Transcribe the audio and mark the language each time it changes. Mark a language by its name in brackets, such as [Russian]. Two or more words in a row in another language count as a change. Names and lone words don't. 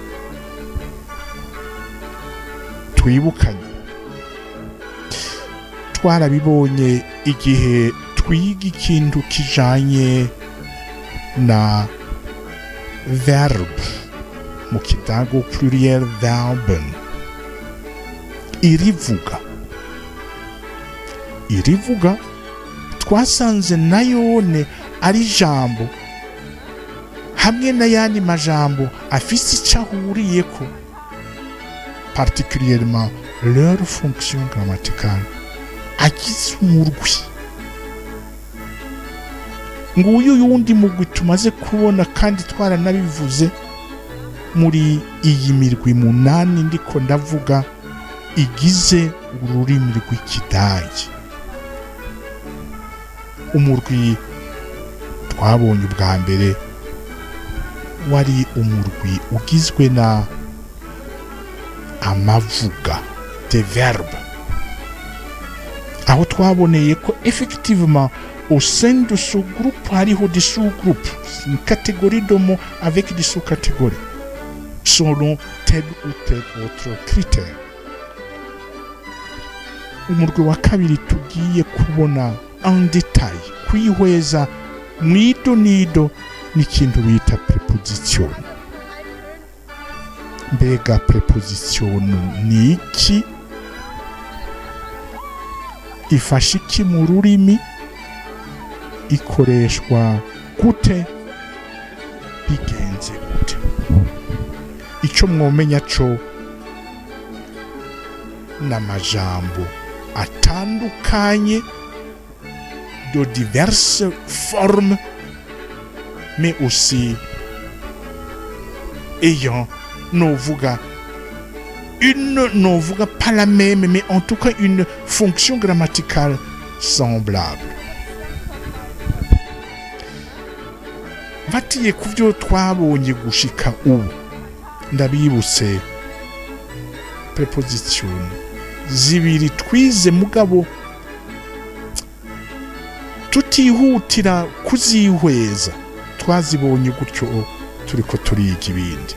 [Rundi] Twibukanye twarabibonye igihe twiga ikintu kijanye na verbe mu kidago pluriel verben. Irivuga twasanze nayone ari jambo hamwe n'ayandi majambo afise icahuriyeko, [French] particulièrement leur fonction grammaticale, [Rundi] agize umurwi. Nguyu yundi mugwi tumaze kubona kandi twaranabivuze muri iyi mirwi 8 ndiko ndavuga igize ururimi rw'ikidagi. Umurwi twabonye ubwa mbere wari umurwi ugizwe na amavuga [French] des verbes [Rundi] aho twaboneye ko [French] effectivement au sein de ce groupe [Rundi] hariho [French] des sous-groupes, une catégorie de mots avec des sous-catégories selon tel ou tel autre critère. [Rundi] Umurwi wa kabiri tugiye kubona [French] en détail [Rundi] kwihweza mwido nido n'ikintu bita preposition. Mbega preposition ni iki? Ifasha iki mu rurimi? Ikoreshwa gute? Bigenze gute? Icyo mwomenya cyo n'amajambo atandukanye [French] de diverses formes mais aussi ayant [Rundi] novuga [French] pas la même mais en tout cas une fonction grammaticale semblable. [Rundi] Batiye kuvyo twabonye gushika ubu ndabibutse preposition zibiri twize mugabo tutihutira kuzihweza twazibonye gutyo turiko turiga ibindi.